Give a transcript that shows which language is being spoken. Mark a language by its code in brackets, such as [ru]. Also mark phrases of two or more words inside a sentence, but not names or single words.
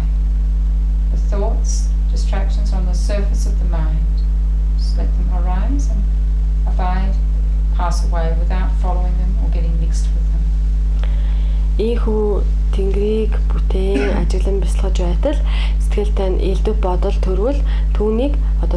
[en] The thoughts, distractions on the surface of the mind. Just let them arise and abide, pass away without following them or getting mixed with them. [mn] Ийхүү тэнгэрийг бүтээн ажиглан бясалгаж байтал сэтгэлтэй нь элдв бодол төрвөл түүнийг одоо